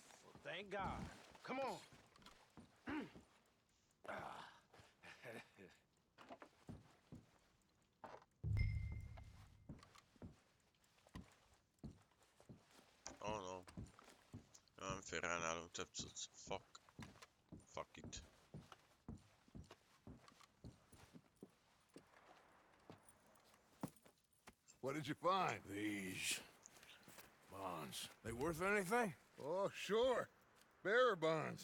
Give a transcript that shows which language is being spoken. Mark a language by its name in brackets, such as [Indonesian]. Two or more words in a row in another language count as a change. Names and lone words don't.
[English] Well, thank God. Come on. Oh no. [Hungarian] I'm félre nálunk több cucc. [English] Fuck. Fuck it. What did you find? These bonds. They worth anything? Oh, sure. Bearer bonds.